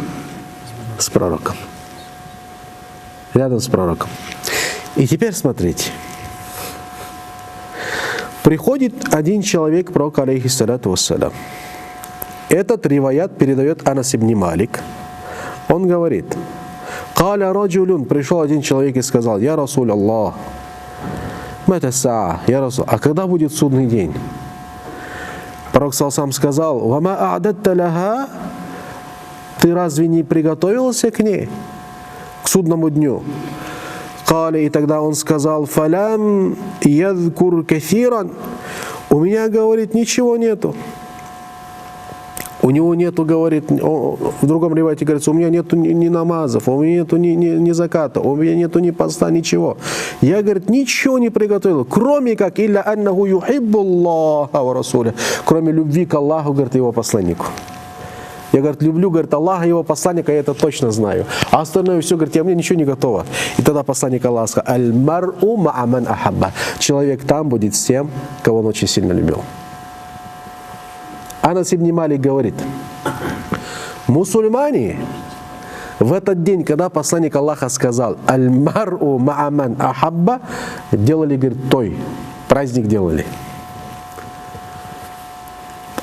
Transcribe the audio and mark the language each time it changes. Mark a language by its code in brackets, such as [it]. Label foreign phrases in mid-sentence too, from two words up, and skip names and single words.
[ru] С пророком. Рядом с пророком. И теперь смотрите. Приходит один человек к пророку, [ar] عليه الصلاة والسلام. [ru] Этот риваят передает Анас ибн Малик. Он говорит: [ar] «قال رجل», [ru] пришел один человек и сказал: [ar] «يا رسول الله متى الساعة, يا رسول, [ru] а когда будет судный день?» Пророк сам сказал: [ar] «وما أعددت لها», [ru] ты разве не приготовился к ней, к судному дню? Каля, и тогда он сказал: [ar] «فلم يذكر كثيرا», [ru] у меня, говорит, ничего нету. У него нету, говорит, в другом ривайте говорится, у меня нету ни намазов, у меня нету ни заката, у меня нету ни поста, ничего. Я, говорит, ничего не приготовил, кроме как [ar] إلا أنه يحب الله ورسوله, [ru] кроме любви к Аллаху, говорит, его посланнику. Я, говорит, люблю, говорит, Аллаха и его посланника, я это точно знаю. А остальное все, говорит, мне ничего не готово. И тогда посланник Аллаха сказал: [ar] «المرء مع من أحب». [ru] Человек там будет с тем, кого он очень сильно любил. Анас ибн Малик говорит: мусульмане в этот день, когда посланник Аллаха сказал [ar] «المرء مع من أحب», [ru] делали, говорит, праздник делали.